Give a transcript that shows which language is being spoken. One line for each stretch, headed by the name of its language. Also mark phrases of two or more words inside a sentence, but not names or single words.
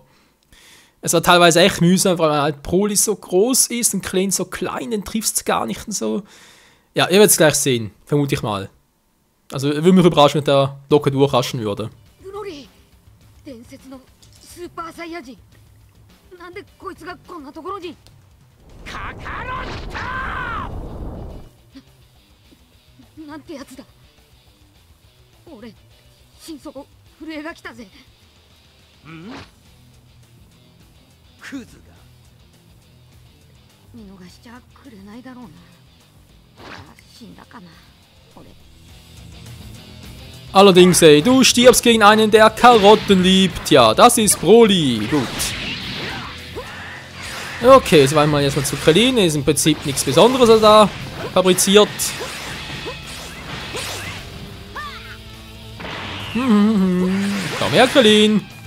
German: Es war teilweise echt mühsam, weil halt Broly so groß ist und Krillin so klein, den triffst du gar nicht und so. Ja, ihr werdet es gleich sehen, vermute ich mal. Also, würde mich überraschen, wenn der locker durchraschen würde. Broly, Super Saiyajin.
Japanese: なんでこいつがこんなところに? カカロット！なんて奴だ. 俺、心底震えが来たぜ. クズが見逃しちゃくれないだろうな。死んだかな、俺。
German: Allerdings, ey, du stirbst gegen einen, der Karotten liebt. Ja, das ist Broly. Gut. Okay, jetzt wollen wir jetzt mal zu Krillin. Ist im Prinzip nichts Besonderes, was er da fabriziert. Komm her, Krillin.